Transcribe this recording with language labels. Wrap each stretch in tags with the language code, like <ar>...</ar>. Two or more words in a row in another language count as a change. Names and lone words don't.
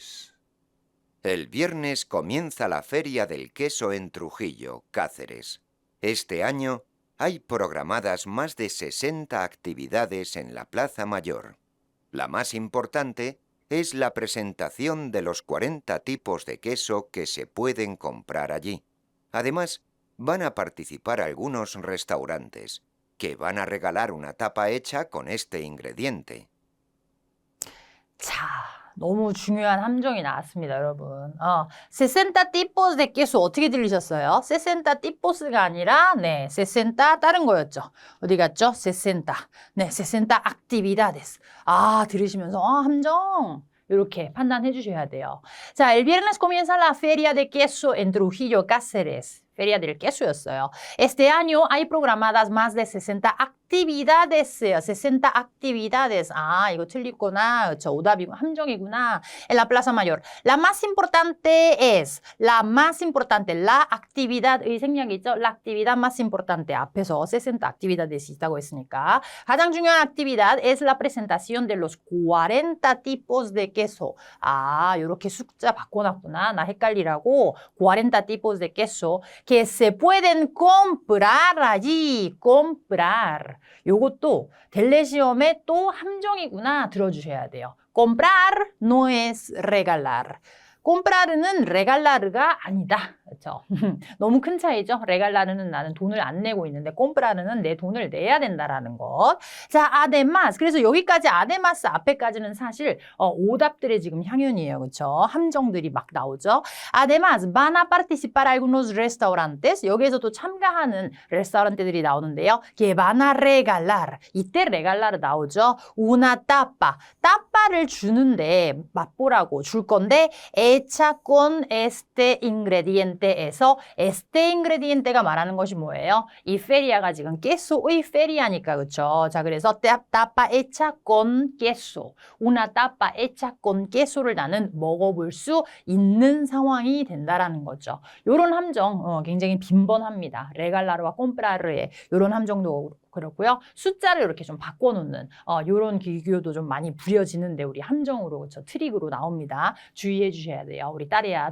<es>El viernes comienza la Feria del Queso en Trujillo, Cáceres. Este año hay programadas más de 60 actividades en la Plaza Mayor. La más importante es la presentación de los 40 tipos de queso que se pueden comprar allí. Además, van a participar algunos restaurantes, que van a regalar una tapa hecha con este ingrediente.</es> <ko>자, 너무 중요한 함정이 나왔습니다, 여러분.</ko> <es>60 tipos de queso</es> <ko>어떻게 들리셨어요? 60 tipos가 아니라 60 다른 거였죠. 어디 갔죠? 60. 네, 60 actividades. 아, 들으시면서 함정. 이렇게 판단해 주셔야 돼요. 자,</ko> <es>el viernes comienza la feria de queso en Trujillo, Cáceres. Feria del queso였어요. Este año hay programadas más de 60 actividades. 60 actividades.</es> <ko>아, 이거 틀리구나. 그렇죠. 오답이고 함정이구나.</ko> <es>En la Plaza Mayor. La más importante es. La más importante. La actividad의</es> <ko>생략이 있죠.</ko> <es>La actividad más importante.</es> <ko>앞에서 60 actividades 있다고 했으니까. 가장 중요한</ko> <es>actividad es la presentación de los 40 tipos de queso.</es> <ko>아, 이렇게 숫자 바꿔놨구나. 나 헷갈리라고.</ko> <es>40 tipos de queso. que se pueden comprar allí. comprar.</es> <ko>요것도 델레 시험에 또 함정이구나 들어주셔야 돼요.</ko> <es>comprar no es regalar.</es> <ko>comprar는 regalar가 아니다. 그렇죠? 너무 큰 차이죠? regalar는 나는 돈을 안 내고 있는데 comprar는 내 돈을 내야 된다라는 것. 자, además. 그래서 여기까지 además 앞에까지는 사실 오답들의 지금 향연이에요. 그렇죠? 함정들이 막 나오죠.</ko> <es>además van a participar algunos restaurantes.</es> <ko>여기에서도 참가하는 레스토랑들이 나오는데요.</ko> <es>que van a regalar.</es> <ko>이때 regalar 나오죠.</ko> <es>una tapa.</es> <ko>tapa를 주는데 맛보라고 줄 건데</ko> <es>hecha con este ingrediente</es> <ko>에서</ko> <es>este ingrediente</es> <ko>가 말하는 것이 뭐예요? 이 feria가 지금 queso의 feria니까 그렇죠? 자, 그래서</ko> <es>tapa hecha con queso. una tapa hecha con queso</es> <ko>를 나는 먹어볼 수 있는 상황이 된다라는 거죠. 요런 함정 굉장히 빈번합니다. 레갈라르와 꼼프라르의 요런 함정도 그렇고요. 숫자를 이렇게 좀 바꿔놓는 이런 기교도 좀 많이 부려지는데 우리 함정으로 그렇죠? 트릭으로 나옵니다. 주의해 주셔야 돼요.</ko>